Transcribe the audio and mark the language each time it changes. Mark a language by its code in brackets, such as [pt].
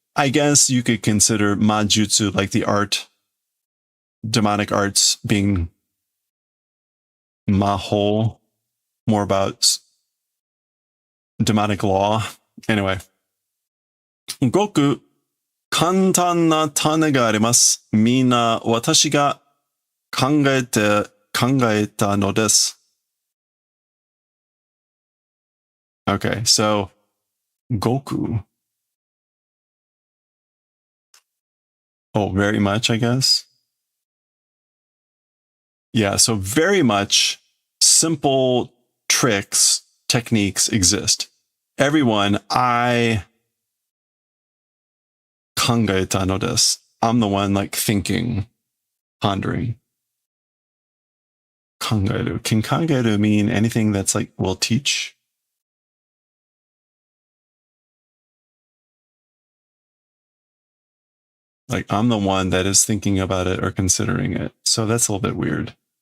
[en] I guess you could consider Majutsu like the art, demonic arts being Maho, more about demonic law. Anyway, Goku [ja] 簡単な種があります。みんな私が考えたのです。 [en] Okay, so Goku. Oh, very much, I guess. Yeah, so very much simple tricks, techniques exist. Everyone, I [ja] 考えたのです. [en] I'm the one like thinking, pondering. 考える. Can 考える mean anything that's like will teach? Like I'm the one that is thinking about it or considering it. So that's a little bit weird.